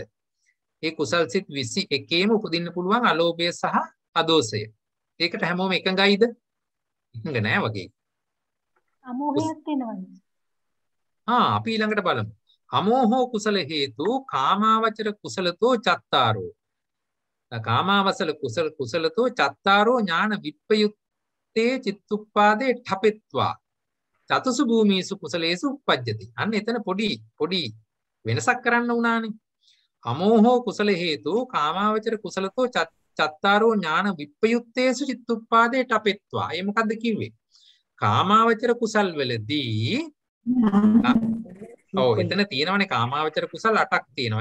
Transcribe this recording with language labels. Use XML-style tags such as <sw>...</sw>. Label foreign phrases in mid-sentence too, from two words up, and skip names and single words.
<si>ඒ කුසල් සිත් 21ම උපදින්න පුළුවන් අලෝභය සහ අදෝසය. ඒකට හැමෝම එකඟයිද? එකඟ නෑ වගේ. අමෝහයක් වෙනවද? අපි ඊළඟට බලමු.</si> <pi>අමෝහෝ කුසල හේතු කාමාවචර කුසලතෝ චත්තාරෝ. කාමාවසල කුසලතෝ චත්තාරෝ ඥාන විප්පයුත්තේ චිත්තුප්පාදේ ඨපෙත්වා චතුසු භූමීසු කුසලේසු උප්පජ්ජති.</pi> <si>අන්න එතන පොඩි වෙනසක් කරන්න උනානේ.</si> <pi>අමෝහෝ කුසල හේතු කාමාවචර කුසලතෝ චත්තාරෝ ඥාන විප්පයුත්තේසු චිත්තුප්පාදේ ඨපෙත්වා.</pi> <si>ඒ මොකද්ද කිව්වේ? කාමාවචර කුසල් වලදී එතන තියෙනවනේ කාමාවචර කුසල් 8ක් තියෙනවා.</si>